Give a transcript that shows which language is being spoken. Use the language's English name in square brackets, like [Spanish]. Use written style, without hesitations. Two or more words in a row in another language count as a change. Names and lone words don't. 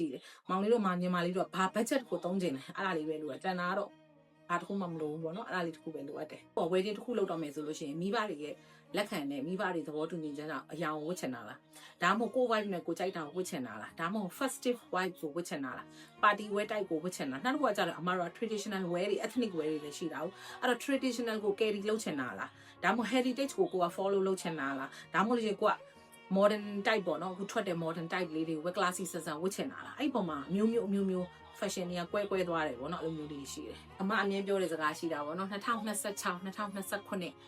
[Burmese] တယ်မောင်လေးတို့ညီမလေးတို့ကဘာ budget ကိုသုံးချင်လဲအဲ့ဒါလေးပဲလိုတယ်တန်တာတော့ဘာတစ်ခုမှမလိုဘူးပေါ့နော်အဲ့ဒါလေးတစ်ခုပဲလိုအပ်တယ်ဟော wedding တစ်ခုလုပ် တော့မယ်ဆိုလို့ရှိရင်မိဘတွေရဲ့လက်ခံနဲ့မိဘတွေသဘောတူညီချက်ကြောင့်အယောင်ဝတ်ချင်တာလားဒါမှမဟုတ်ကို vibe နဲ့ကိုကြိုက် တာကိုဝတ်ချင်တာလားဒါမှမဟုတ် [English] festive vibe [Burmese] ကိုဝတ်ချင်တာလား [English] party wear type [Burmese] ကိုဝတ်ချင်တာနောက်တစ်ခုကကြတော့အမတို့ [English] traditional wear [Burmese] တွေ [English] ethnic wear [Burmese] တွေလည်းရှိတာ။အဲ့တော့ traditional ကို carry လုပ်ချင်တာလားဒါမှမဟုတ် heritage ကိုက follow လုပ်ချင်တာလားဒါမှမဟုတ်လေကိုက [English] modern type [Burmese] ပေါ့နော်အခုထွက်တဲ့ [English] modern type [Burmese] လေးတွေဝက် classy ဆန်ဆန်ဝတ်ချင်တာလားအဲ့ပုံမှာမျိုး fashion တွေကကွဲသွားတယ်ပေါ့နော်အဲ့လိုမျိုးလေးရှိတယ်အမအမြင်ပြောတဲ့စကားရှိတာပေါ့နော်2026 2029